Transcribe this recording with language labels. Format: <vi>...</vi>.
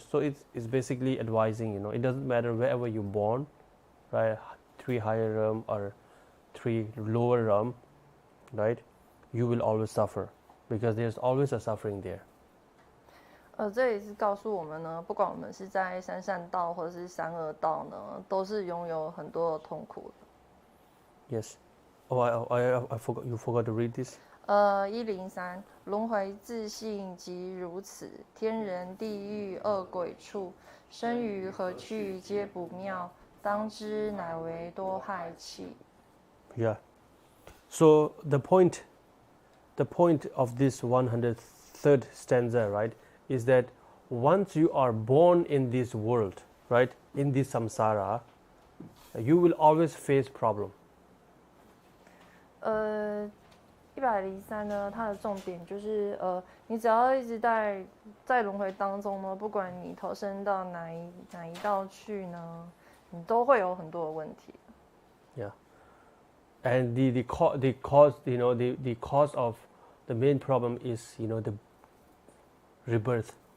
<en>So it's basically advising, it doesn't matter wherever you're born, right? 3 higher realm or 3 lower realm, right? You will always suffer because there's always a suffering there.</en> <zh>这也是告诉我们呢，不管我们是在三善道或者是三恶道呢，都是拥有很多的痛苦的。</zh> <en>Yes. Oh, I forgot. You forgot to read this.</en> <zh>103轮回自性即如此，天人地狱恶鬼处，生于何去皆不妙，当知乃为多害气。</zh> <en>Yeah. So the point of this 103rd stanza, right, is that once you are born in this world, right, in this samsara, you will always face problem.</en> <zh>103呢，它的重点就是你只要一直在轮回当中呢，不管你投身到哪一道去呢，你都会有很多的问题。</zh> <en>Yeah, and the cause, the cause of the main problem is, the rebirth.</en>